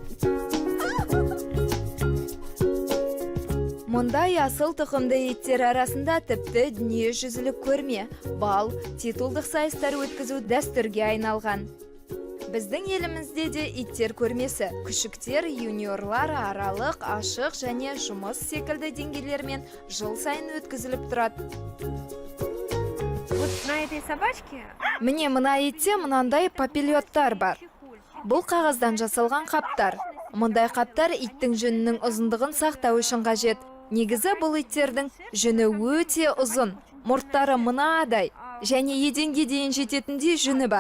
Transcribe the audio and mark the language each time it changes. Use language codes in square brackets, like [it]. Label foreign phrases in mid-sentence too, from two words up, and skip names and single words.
[kk] Мұндай асыл тұқымды иттер арасында тіпті дүниежүзілік көрме, бал, титулдық сайыстар өткізу дәстүрге айналған. Біздің елімізде де иттер көрмесі, күшіктер, юниорлар, аралық, ашық және жұмыс секілді деңгейлермен жыл сайын өткізіліп тұрады. [ru] Вот на этой собачке [kk] Міне мына итте мынандай папиллеттар бар. Бұл қағаздан жасалған қаптар. Мұндай қаптар иттің жүнінің ұзындығын сақтау үшін қажет. Негізі бұл иттердің жүні өте ұзын, мұрттары мынадай, және еденге дейін жететіндей жүні бар.